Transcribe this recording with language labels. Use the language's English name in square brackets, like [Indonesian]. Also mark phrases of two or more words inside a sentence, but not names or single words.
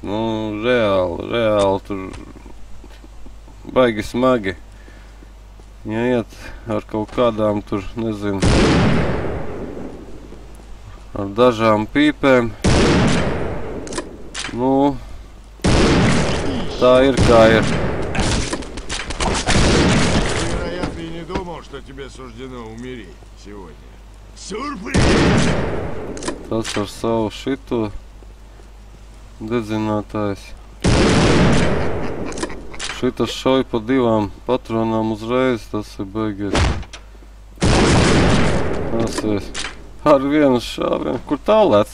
[Latvian] Nu, reāli tur baigi smagi. Ja iet ar kaut kādām tur, nezinu, ar dažām pīpēm. Nu, tā ir kā ir. [Russian] Вероятно, и не думал, что тебе суждено умереть сегодня. Сюрприз! [Latvian] Tas ar savu šito dedzinātājs. Šitas šauj pa 2 patronām uzreiz, tas ir baigies. Tas ir ar vienu šāvienu. Kur tā lec?